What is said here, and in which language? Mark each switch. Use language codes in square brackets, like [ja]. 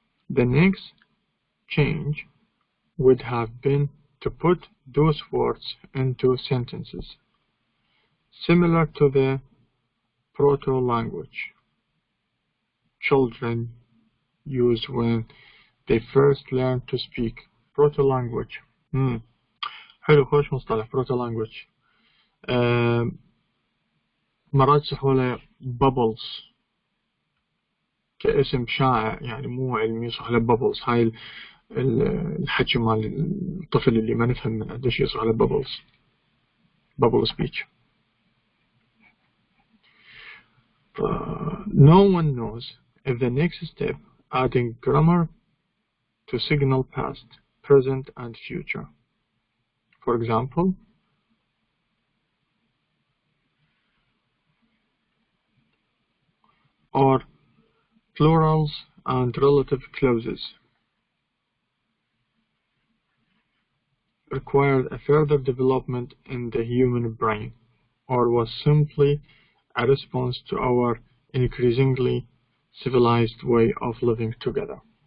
[en] The next change would have been to put those words into sentences, similar to the proto-language children use when they first learn to speak. proto-language. [ar] حلو، خوش مصطلح proto-language. مرات يصحوا له bubbles كاسم شائع، يعني مو علمي، يصح له bubbles. هاي الحكي مال الطفل اللي ما نفهم منه، ليش يصح له bubble speech. [en] No one knows if the next step, adding grammar to signal past, present, and future. For example, or plurals and relative clauses, required a further development in the human brain, or was simply a response to our increasingly civilized way of living together.